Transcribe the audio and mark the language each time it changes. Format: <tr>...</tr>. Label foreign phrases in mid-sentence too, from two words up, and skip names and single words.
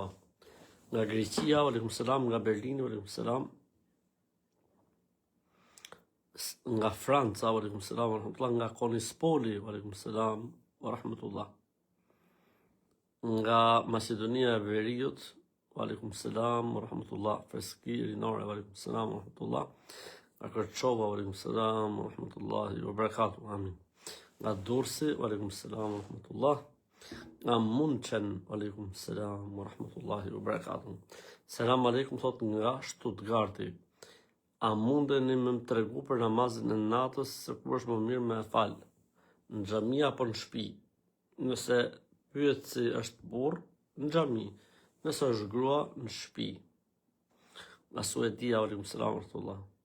<sq>Nga Greqia,</sq> <ar>عليكم السلام,</ar> <sq>nga Berlini,</sq> <ar>عليكم السلام.</ar> <sq>Nga Franca,</sq> <ar>عليكم السلام,</ar> <sq>nga Konispoli,</sq> <ar>عليكم السلام ورحمة الله.</ar> <sq>Nga Macedonia e Veriut,</sq> <ar>وعليكم السلام ورحمة الله.</ar> <sq>Freski Rinore,</sq> <ar>وعليكم السلام ورحمة الله.</ar> <sq>Nga Kërçova,</sq> <ar>وعليكم السلام ورحمة الله وبركاته.</ar> <sq>Amin. Nga Durrësi,</sq> <ar>وعليكم السلام ورحمة الله.</ar> <sq>Nga Munchen,</sq> <ar>وعليكم السلام ورحمة الله وبركاته. سلام عليكم,</ar> <sq>thot nga Stuttgarti. A mundeni me më tregu për namazin e natës, se kur është më mirë me fal, në xhami apo në shtëpi? Nëse pyetësi është burr, në xhami. Nëse është grua, në shtëpi. Nga Suedia,</sq> <ar>عليكم السلام ورحمة الله.</ar>